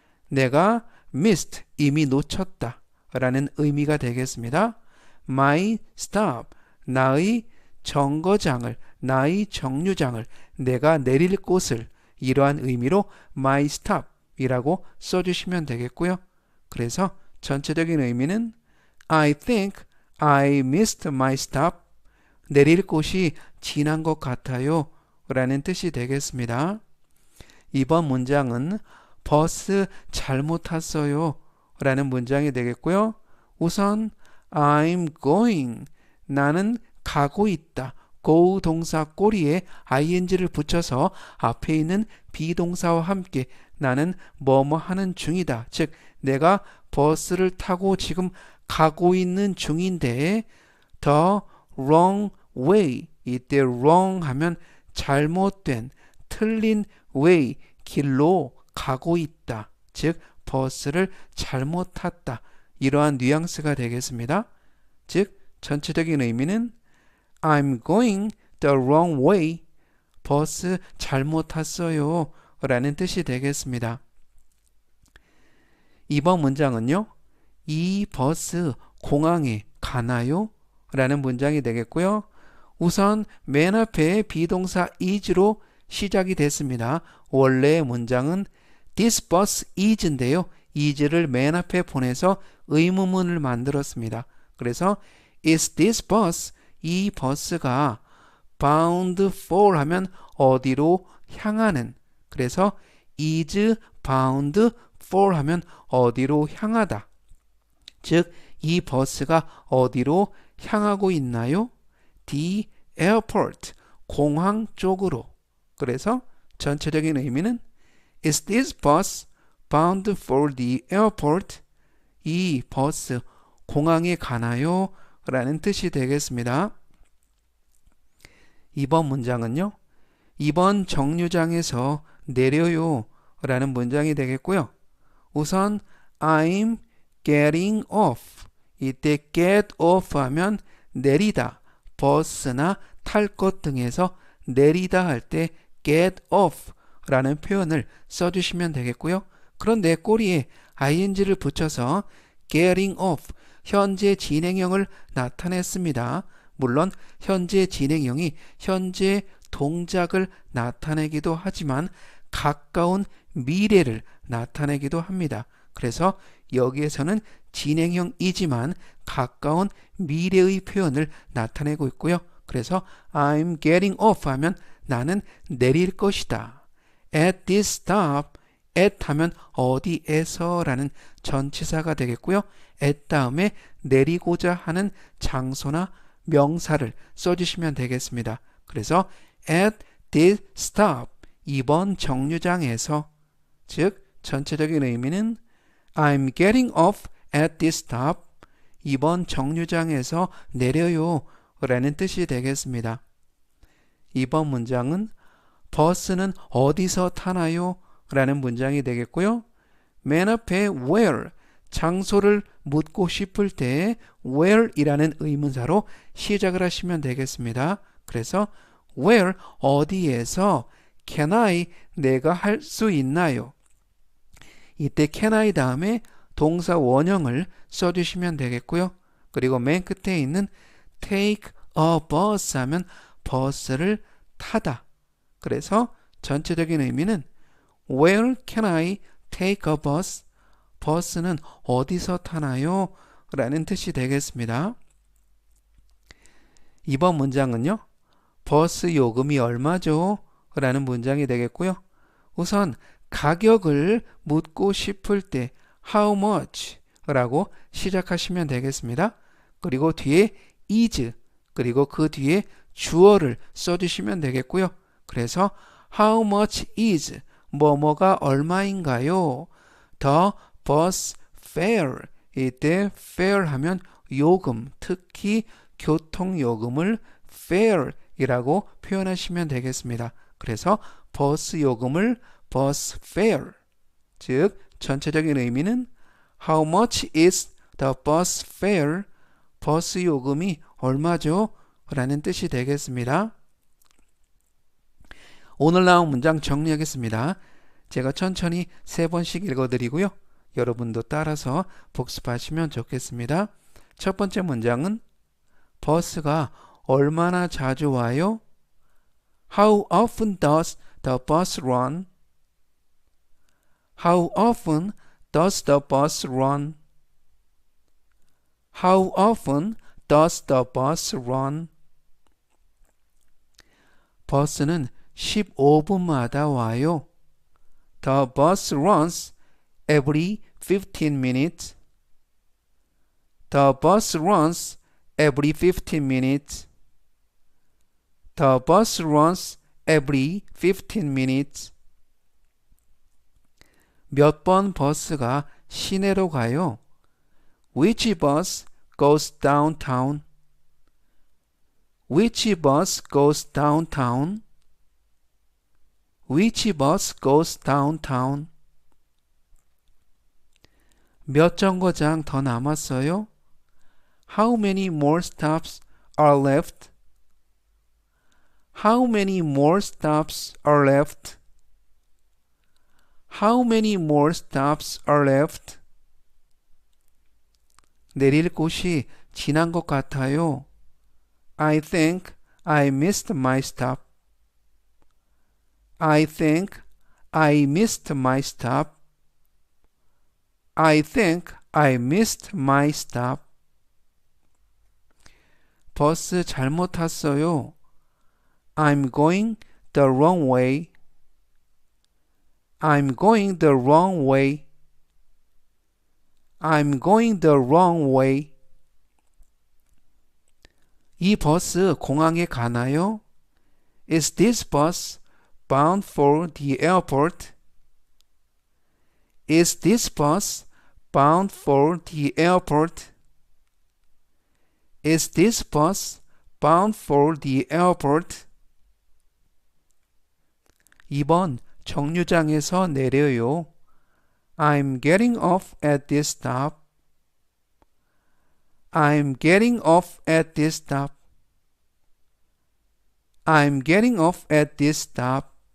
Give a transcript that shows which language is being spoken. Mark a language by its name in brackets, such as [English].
[Korean] 내가 missed, 이미 놓쳤다 라는 의미가 되겠습니다. [English] My stop, [Korean] 나의 정거장을, 나의 정류장을, 내가 내릴 곳을 이러한 의미로 [English] my stop [Korean] 이라고 써주시면 되겠고요. 그래서 전체적인 의미는 [English] I think I missed my stop. [Korean] 내릴 곳이 지난 것 같아요 라는 뜻이 되겠습니다. 이번 문장은 버스 잘못 탔어요 라는 문장이 되겠고요. 우선 [English] I'm going, [Korean] 나는 가고 있다. go 동사 꼬리에 ing를 붙여서 앞에 있는 비동사와 함께 나는 뭐뭐 하는 중이다. 즉 내가 버스를 타고 지금 가고 있는 중인데 [English] the wrong way, [Korean] 이때 wrong 하면 잘못된, 틀린 way, 길로 가고 있다. 즉 버스를 잘못 탔다. 이러한 뉘앙스가 되겠습니다. 즉 전체적인 의미는 [English] I'm going the wrong way. [Korean] 버스 잘못 탔어요 라는 뜻이 되겠습니다. 이번 문장은요. 이 버스 공항에 가나요? 라는 문장이 되겠고요. 우선 맨 앞에 비동사 is로 시작이 됐습니다. 원래의 문장은 [English] This bus is [Korean] 인데요. is를 맨 앞에 보내서 의문문을 만들었습니다. 그래서 [English] Is this bus, [Korean] 이 버스가 [English] bound for [Korean] 하면 어디로 향하는, 그래서 [English] is bound for [Korean] 하면 어디로 향하다. 즉 이 버스가 어디로 향하고 있나요? [English] The airport, [Korean] 공항 쪽으로. 그래서 전체적인 의미는 [English] Is this bus bound for the airport? [Korean] 이 버스 공항에 가나요? 라는 뜻이 되겠습니다. 이번 문장은요. 이번 정류장에서 내려요 라는 문장이 되겠고요. 우선 [English] I'm getting off. [Korean] 이때 [English] get off [Korean] 하면 내리다, 버스나 탈 것 등에서 내리다 할 때 get off 라는 표현을 써주시면 되겠고요. 그런데 꼬리에 ing를 붙여서 getting off, 현재 진행형을 나타냈습니다. 물론 현재 진행형이 현재 동작을 나타내기도 하지만 가까운 미래를 나타내기도 합니다. 그래서 여기에서는 진행형이지만 가까운 미래의 표현을 나타내고 있고요. 그래서 [English] I'm getting off [Korean] 하면 나는 내릴 것이다. [English] At this stop, [Korean] at 하면 어디에서 라는 전치사가 되겠고요. at 다음에 내리고자 하는 장소나 명사를 써주시면 되겠습니다. 그래서 [English] at this stop, [Korean] 이번 정류장에서, 즉 전체적인 의미는 [English] I'm getting off at this stop. [Korean] 이번 정류장에서 내려요 라는 뜻이 되겠습니다. 이번 문장은 버스는 어디서 타나요? 라는 문장이 되겠고요. 맨 앞에 where, 장소를 묻고 싶을 때 where 이라는 의문사로 시작을 하시면 되겠습니다. 그래서 where, 어디에서, [English] can I, [Korean] 내가 할 수 있나요? 이때 can I 다음에 동사 원형을 써주시면 되겠고요. 그리고 맨 끝에 있는 [English] take a bus [Korean] 하면 버스를 타다. 그래서 전체적인 의미는 [English] Where can I take a bus? [Korean] 버스는 어디서 타나요? 라는 뜻이 되겠습니다. 이번 문장은요. 버스 요금이 얼마죠? 라는 문장이 되겠고요. 우선 가격을 묻고 싶을 때 [English] How much? [Korean] 라고 시작하시면 되겠습니다. 그리고 뒤에 is, 그리고 그 뒤에 주어를 써주시면 되겠고요. 그래서 [English] How much is? [Korean] 뭐뭐가 얼마인가요? [English] The bus fare. [Korean] 이때 fare 하면 요금, 특히 교통요금을 fare 이라고 표현하시면 되겠습니다. 그래서 버스 요금을 [English] bus fare. [Korean] 즉, 전체적인 의미는 [English] How much is the bus fare? [Korean] 버스 요금이 얼마죠? 라는 뜻이 되겠습니다. 오늘 나온 문장 정리하겠습니다. 제가 천천히 3번씩 읽어드리고요. 여러분도 따라서 복습하시면 좋겠습니다. 첫 번째 문장은 버스가 얼마나 자주 와요? [English] How often does the bus run? How often does the bus run? How often does the bus run? [Korean] 버스는 15분마다 와요. [English] The bus runs every 15 minutes. The bus runs every 15 minutes. The bus runs every 15 minutes. [Korean] 몇 번 버스가 시내로 가요? [English] Which bus goes downtown? Which bus goes downtown? Which bus goes downtown? [Korean] 몇 정거장 더 남았어요? [English] How many more stops are left? How many more stops are left? How many more stops are left? [Korean] 내릴 곳이 지난 것 같아요. [English] I think I missed my stop. I think I missed my stop. I think I missed my stop. [Korean] 버스 잘못 탔어요. [English] I'm going the wrong way. I'm going the wrong way. I'm going the wrong way. [Korean] 이 버스 공항에 가나요? [English] Is this bus bound for the airport? Is this bus bound for the airport? Is this bus bound for the airport? [Korean] 이번 정류장에서 내려요. [English] I'm getting off at this stop. I'm getting off at this stop. I'm getting off at this stop.